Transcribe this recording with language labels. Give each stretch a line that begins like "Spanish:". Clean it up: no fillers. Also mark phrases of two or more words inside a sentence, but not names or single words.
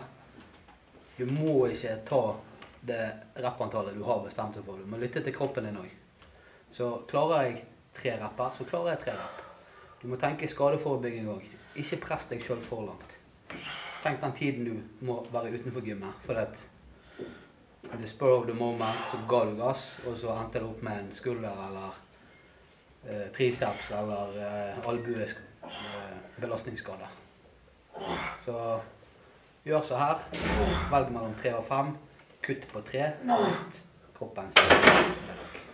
Norwegian: Du må ikke ta det repantallet du har bestemt seg for. Du må lytte til kroppen din også. Så klarer jeg 3 repper, så klarer jeg 3 repp. Du må tenke skadeforebygging også. Ikke press deg selv for langt. Tenk den tiden du må være utenfor gymmet, for
English: at the spur of the moment
Norwegian: så ga du gass, og så endte det opp med en skulder eller triceps eller belastningsskade. Så gjør så her. Velg mellom 3 og 5. Kutt på 3 hvis kroppen ser